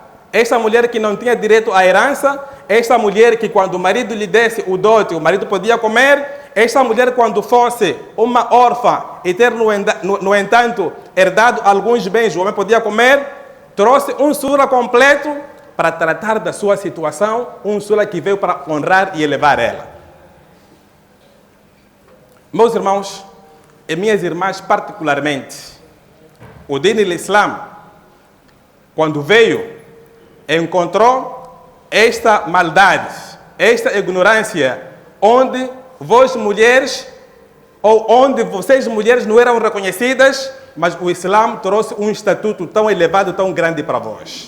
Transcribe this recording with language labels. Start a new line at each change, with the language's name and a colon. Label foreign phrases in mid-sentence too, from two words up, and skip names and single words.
Portuguese: Esta mulher que não tinha direito à herança, esta mulher que quando o marido lhe desse o dote, o marido podia comer, esta mulher quando fosse uma órfã e ter, no entanto, herdado alguns bens, o homem podia comer, trouxe um sura completo para tratar da sua situação, um sura que veio para honrar e elevar ela. Meus irmãos e minhas irmãs particularmente, o
Arabic: دين الإسلام,
Portuguese: quando veio, encontrou esta maldade, esta ignorância, onde vós mulheres, ou onde vocês mulheres não eram reconhecidas, mas o Islã trouxe um estatuto tão elevado, tão grande para vós.